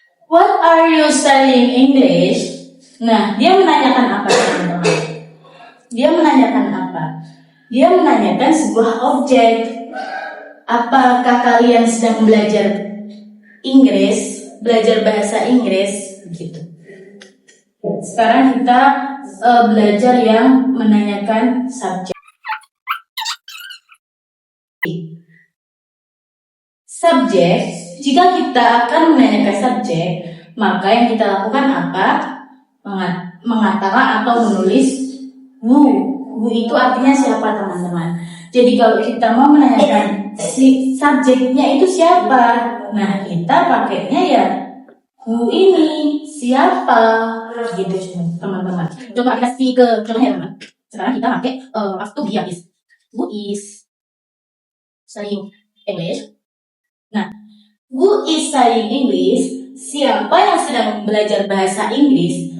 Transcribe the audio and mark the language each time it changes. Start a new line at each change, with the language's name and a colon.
English: What are you studying English?
Indonesian: Nah, dia menanyakan apa, teman-teman? Dia menanyakan apa? Dia menanyakan sebuah objek. Apakah kalian sedang belajar Inggris, belajar bahasa Inggris, begitu. Sekarang kita belajar yang menanyakan subjek. Subjek, jika kita akan menanyakan subjek, maka yang kita lakukan apa? Mengatakan atau menulis who. Who itu artinya siapa, teman-teman. Jadi kalau kita mau menanyakan si subjeknya itu siapa, nah kita pakainya ya who ini siapa, gitu teman-teman. Coba kita kasih ke contohnya, teman. Sekarang kita pakai to be habis.
English: Who is studying English? Nah, who is studying English?
Indonesian: Siapa yang sedang belajar bahasa Inggris?